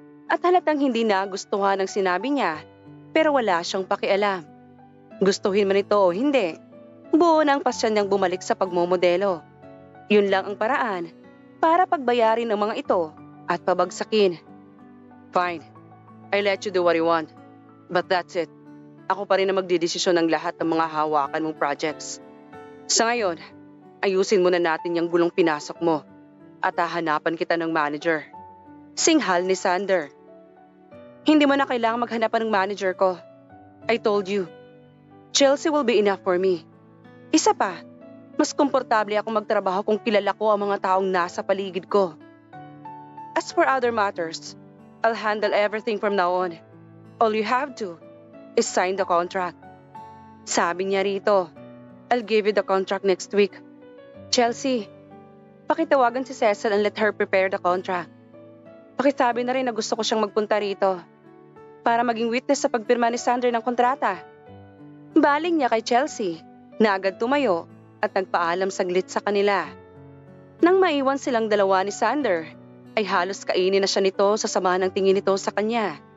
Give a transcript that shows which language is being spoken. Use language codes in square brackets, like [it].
[tl] At halatang hindi nagustuhan ang sinabi niya, pero wala siyang pakialam. Gustuhin man ito o hindi, buo na ang pasyon niyang bumalik sa pagmomodelo. Yun lang ang paraan para pagbayarin ang mga ito at pabagsakin. [en] Fine, I let you do what you want. But that's it. [tl] Ako pa rin na magdidesisyon ng lahat ng mga hawakan mong projects. Sa ngayon, ayusin muna natin yung gulong pinasok mo at hahanapan kita ng manager. Singhal ni Sander. Hindi mo na kailangang maghanapan ng manager ko. [en] I told you, Chelsea will be enough for me. [tl] Isa pa, mas komportable akong magtrabaho kung kilala ko ang mga taong nasa paligid ko. [en] As for other matters, I'll handle everything from now on. All you have to is sign the contract. [tl] Sabi niya rito, [en] I'll give you the contract next week. Chelsea, [tl] pakitawagan si [en] Cecil and let her prepare the contract. [tl] Pakisabi na rin na gusto ko siyang magpunta rito para maging witness sa pagpirma ni Sander ng kontrata. Baling niya kay Chelsea na agad tumayo at nagpaalam saglit sa kanila. Nang maiwan silang dalawa ni Sander, ay halos kainin na siya nito sa sama ng tingin nito sa kanya.